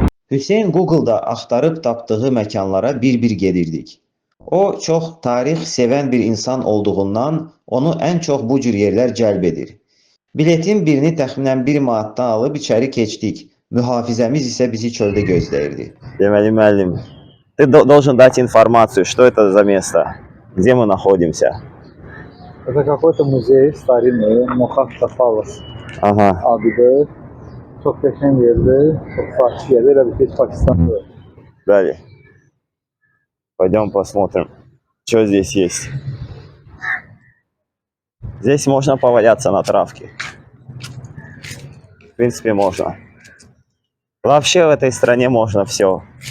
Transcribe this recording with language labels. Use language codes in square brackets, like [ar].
[az] Hüseyn Google-da axtarıb tapdığı məkanlara bir-bir gedirdik. O, çox tarix sevən bir insan olduğundan onu ən çox bu cür yerlər cəlb edir. Biletin birini təxminən 1 manatdan alıb içəri keçdik. Mühafizəmiz isə bizi çöldə gözləyirdi. Deməli, müəllim, [ru] ты должен дать информацию, что это за место, где мы находимся. Это какой-то muzey старинный, Mohatta Palace Ага. [az] adıdır. Çok qəşəng yerdir, çok farklı yerdir. Elə bir Pakistan'da. [ru] Далее. Пойдем посмотрим, что здесь есть. Здесь можно поваляться на травке. В принципе, можно. Вообще в этой стране можно все.